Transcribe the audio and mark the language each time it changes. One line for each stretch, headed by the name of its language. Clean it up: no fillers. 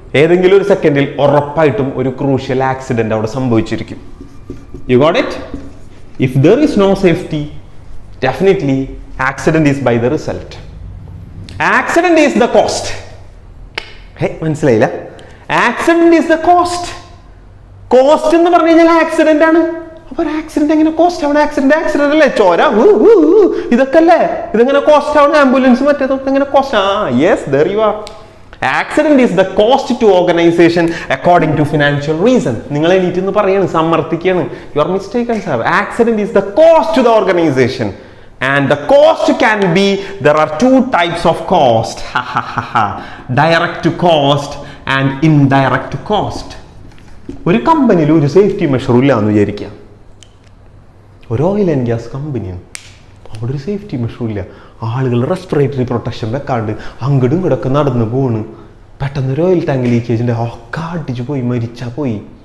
Malayalam: ഏതെങ്കിലും ഒരു സെക്കൻഡിൽ ഉറപ്പായിട്ടും ഒരു ക്രൂഷ്യൽ ആക്സിഡന്റ് അവിടെ സംഭവിച്ചിരിക്കും.
English: You got it? If there is no safety, definitely accident is by the result. Accident is the cost.
Malayalam: മനസ്സിലായില്ല?
English: Accident is the cost.
Malayalam: Cost എന്ന് പറഞ്ഞു കഴിഞ്ഞാൽ ആക്സിഡന്റ് ആണ്. അപ്പൊ ഒരു ആക്സിഡന്റ് എങ്ങനെ കോസ്റ്റ് ആവണം? ആക്സിഡന്റ് അല്ലേ? ചോര ഇതൊക്കെ അല്ലേ? ഇതെങ്ങനെ കോസ്റ്റ് ആവണം? ആംബുലൻസ് മറ്റേതൊക്കെ എങ്ങനെ cost?
English: Yes, there you are. Accident is the cost to organization according to financial reason.
Malayalam: നിങ്ങൾ എണീറ്റ് എന്ന് പറയാണ്, സമ്മർദ്ദിക്കുകയാണ്.
English: You are mistaken sir. Accident is the cost to the organization. And the cost can be, there are two types of cost. Direct cost and indirect cost.
Malayalam: ഒരു കമ്പനിയിൽ ഒരു safety measure ഇല്ല എന്ന് വിചാരിക്കാം. ഒരു ഓയിൽ ആൻഡ് ഗ്യാസ് കമ്പനിയാണ്, അവിടെ ഒരു സേഫ്റ്റി മെഷർ ഇല്ല. ആളുകൾ റെസ്പിറേറ്ററി പ്രൊട്ടക്ഷൻ വെക്കാണ്ട് അങ്ങോട്ടും ഇങ്ങോട്ടൊക്കെ നടന്നു പോണ്. പെട്ടെന്ന് ഒരു ഓയിൽ ടാങ്ക് ലീക്കേജിൻ്റെ ഒക്കെ അടിച്ചു പോയി, മരിച്ചാൽ പോയി.